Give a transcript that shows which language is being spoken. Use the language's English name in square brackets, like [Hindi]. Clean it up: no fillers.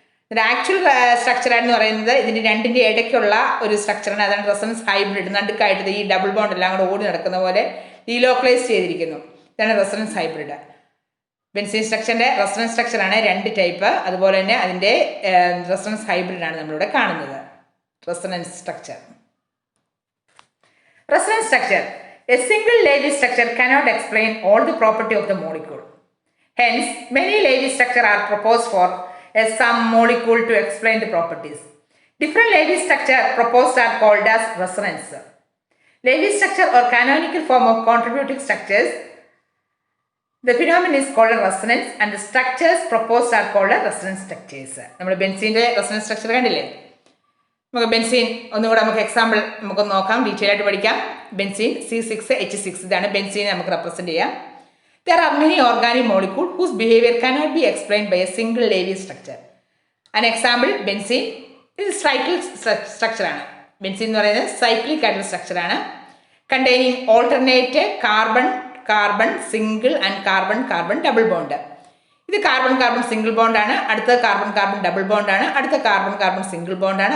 [Malayalam] Actual സ്ട്രക്ചറാണെന്ന് പറയുന്നത് ഇതിൻ്റെ രണ്ടിൻ്റെ ഇടയ്ക്കുള്ള ഒരു സ്ട്രക്ചറാണ്, അതാണ് റെസൊണൻസ് ഹൈബ്രിഡ്. നടുക്കായിട്ട് ഈ ഡബിൾ ബോണ്ട് എല്ലാം കൂടെ ഓടി നടക്കുന്ന പോലെ ഡീലോക്കലൈസ് ചെയ്തിരിക്കുന്നു. ഇതാണ് റെസൊണൻസ് ഹൈബ്രിഡ്. ബെൻസീൻ സ്ട്രക്ചറിൻ്റെ റെസൊണൻസ് സ്ട്രക്ചറാണ് രണ്ട് ടൈപ്പ്. അതുപോലെ തന്നെ അതിൻ്റെ റെസൊണൻസ് ഹൈബ്രിഡാണ് നമ്മളിവിടെ കാണുന്നത്. Resonance structure. [English] Resonance structure. A single Levy structure cannot explain all the property of the molecule. Hence, many Levy structures are proposed for some molecule to explain the properties. Different Levy structures proposed are called as resonance. Levy structure or canonical form of contributing structures. The phenomenon is called a resonance and the structures proposed are called a resonance structures. [Malayalam] നമ്മൾ ബെൻസീൻ്റെ resonance structure കണ്ടില്ലേ? നമുക്ക് benzene ഒന്നുകൂടെ നമുക്ക് example നമുക്കൊന്ന് നോക്കാം, detail ആയിട്ട് പഠിക്കാം. Benzene C6H6 ഇതാണ് ബെൻസീനെ നമുക്ക് റെപ്രസെൻറ്റ് ചെയ്യാം. [English] There are many organic molecules whose behavior cannot be explained by a single Levy structure. An example, [Malayalam] benzene ഇത് സൈക്ലിക് സ്ട്രക്ചറാണ്. ബെൻസീൻ എന്ന് പറയുന്നത് സൈക്ലിക് ആയിട്ടുള്ള സ്ട്രക്ചറാണ്. [English] Containing alternate carbon single and carbon double bond. [Malayalam] ഇത് carbon single ബോണ്ടാണ്, അടുത്ത carbon double ബോണ്ടാണ്, അടുത്ത carbon single ബോണ്ടാണ്.